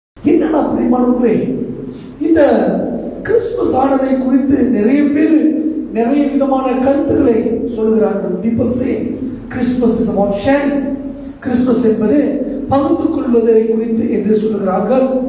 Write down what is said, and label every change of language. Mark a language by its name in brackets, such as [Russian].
[Tamil] என்னன்னா பிரியமானவர்களே, இந்த கிறிஸ்துமஸ் ஆனதை குறித்து நிறைய பேர் நிறைய விதமான கருத்துக்களை சொல்லுகிறார்கள். [English] People say Christmas is about sharing. [Tamil] Christmas என்பது பகிர்ந்து கொள்வதை குறித்து என்று சொல்லுகிறார்கள்.